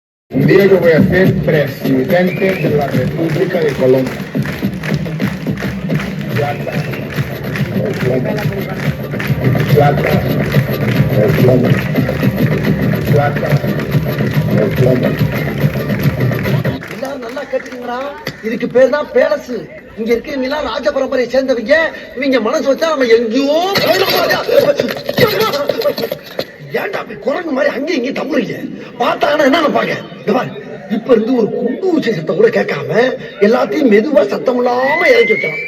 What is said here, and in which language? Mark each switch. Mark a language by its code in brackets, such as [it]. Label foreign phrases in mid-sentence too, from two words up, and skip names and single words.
[es] Un día yo voy a ser presidente de la República de Colombia. Plata, o plomo. Plata, o plomo. Plata, o plomo. [ta] எல்லாரும் நல்லா கேட்டுக்கீங்களா? இதுக்கு பேர் தான் பேலஸ். இங்க இருக்கவங்க எல்லாம் ராஜ பரம்பரையை சேர்ந்தவங்க. இவங்க மனசு வச்சா நம்ம எங்கேயோ ஏன்டா குரங்கு மாதிரி அங்கேயும் இங்கேயும் தம்புறீங்க. பார்த்தாங்கன்னா என்ன நினைப்பாங்க? இப்ப இருந்து ஒரு குண்டு ஊசி சத்தம் கூட கேட்காம எல்லாத்தையும் மெதுவா சத்தம் இல்லாம இறக்கி வைக்கலாம்.